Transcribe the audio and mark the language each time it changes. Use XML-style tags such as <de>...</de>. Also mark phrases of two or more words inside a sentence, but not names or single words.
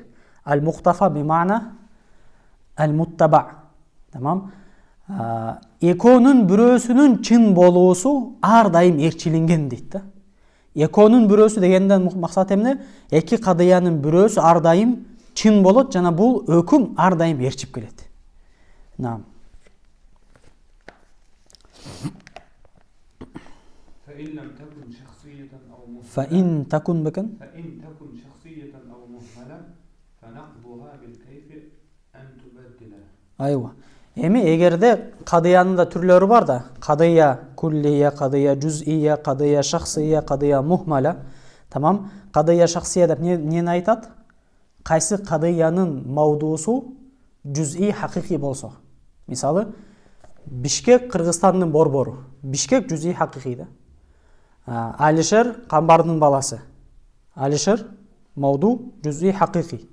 <ar>المقتفى بمعنى المتبع.</ar> <ky>Тамам. Экөөнүн бирөөсүнүн чын болуусу ар дайым эрчилинген дейт да. Экөөнүн бирөөсү дегенден максат эмне? Эки кадыянын бирөөсү ар дайым чын болот жана бул өкүм ар дайым эрчип келет.</ky> <ar>نعم. فإن تكن بكن شخصية أو مهملة فنقضها بالكيف أن تبدله.</ar> <ky>Айва. Эми эгерде кадыянын да түрлөрү бар да,</ky> <ar>قضية كلية، قضية جزئية، قضية شخصية، قضية مهملة.</ar> <ky>Тамам.</ky> <ar>قضية شخصية</ar> <ky>деп эмнени айтат? Кайсы кадыянын мавдуусу</ky> <ar>جزئي حقيقي</ar> <ky>болсо. Мисалы, Бишкек Кыргызстандын борбору. Бишкек</ky> <ar>جزئي حقيقي</ar> <ky>да. Алишер Камбардын баласы. Алишер</ky> <ar>موضوع جزئي حقيقي.</ar>